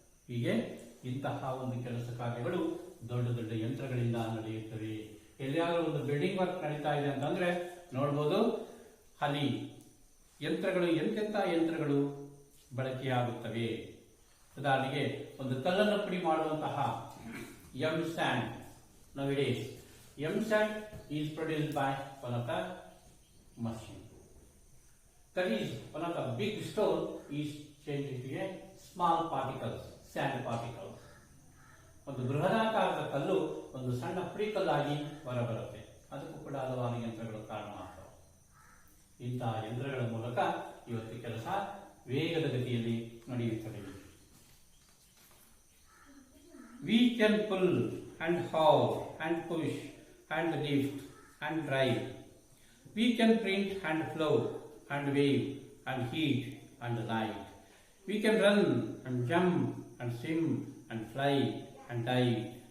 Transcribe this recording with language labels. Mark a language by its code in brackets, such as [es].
[kn] ಹೀಗೆ ಇಂತಹ ಒಂದು ಕೆಲಸ ಕಾರ್ಯಗಳು ದೊಡ್ಡ ದೊಡ್ಡ ಯಂತ್ರಗಳಿಂದ ನಡೆಯುತ್ತವೆ. ಎಲ್ಲಿಯಾದರೂ ಒಂದು ಬಿಲ್ಡಿಂಗ್ ವರ್ಕ್ ನಡೀತಾ ಇದೆ ಅಂತಂದ್ರೆ ನೋಡ್ಬೋದು, ಅಲ್ಲಿ ಯಂತ್ರಗಳು ಎಂತೆಂಥ ಯಂತ್ರಗಳು ಬಳಕೆಯಾಗುತ್ತವೆ. ಉದಾಹರಣೆಗೆ ಒಂದು ಕಲ್ಲನ್ನು ಪುಡಿ ಮಾಡುವಂತಹ M sand nowadays. [en] M sand is produced by one of the machine. That is, one of the big stone is changed into a small particles, sand particles. [kn] ಒಂದು ಬೃಹದಾಕಾರದ ಕಲ್ಲು ಒಂದು ಸಣ್ಣ ಪುಡಿ ಕಲ್ಲಾಗಿ ಹೊರಬರುತ್ತೆ. ಅದಕ್ಕೂ ಕೂಡ ಹಲವಾರು ಯಂತ್ರಗಳು ಕಾರಣ ಆಗ್ತವೆ. ಇಂತಹ ಯಂತ್ರಗಳ ಮೂಲಕ ಇವತ್ತು ಕೆಲಸ ವೇಗದ ಗತಿಯಲ್ಲಿ ನಡೆಯುತ್ತದೆ. [en] We can pull and haul and push and lift and drive. We can print and float and wave and heat and light. We can run and jump and swim and fly and dive.